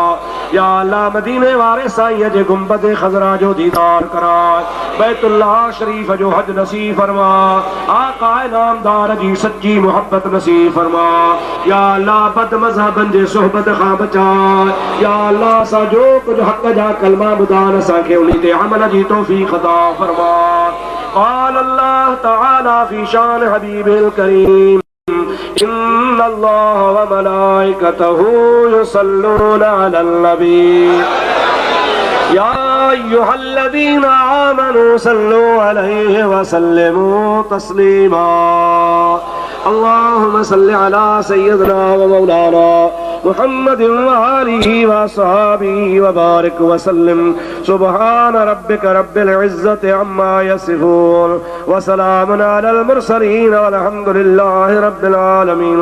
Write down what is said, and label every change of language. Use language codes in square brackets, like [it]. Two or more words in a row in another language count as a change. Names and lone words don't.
[sd] या अल्लाह मदीने वारे साईं जे गुंबद खज़रा जो दीदार कराए, बैतुल्लाह शरीफ जो हज नसीब फरमा। आका नामदार जी सच्ची मोहब्बत नसीब फरमा। या अल्लाह बद मज़हबन जे सोहबत खां बचाए। या अल्लाह सा जो कुछ हक़ जा कलमा ॿुधाइण असांखे उन्ही ते अमल जी तौफ़ीक़ अता फरमा। [ar] قال الله تعالى في شأن حبيبه الكريم، إن الله وملائكته يصلون على النبي، يا أيها الذين آمنوا صلوا عليه وسلموا تسليما. اللهم صل على سيدنا ومولانا محمد وآله وأصحابه وبارك وسلم. سبحان ربك رب العزة عما يصفون وسلام على المرسلين والحمد لله رب العالمين.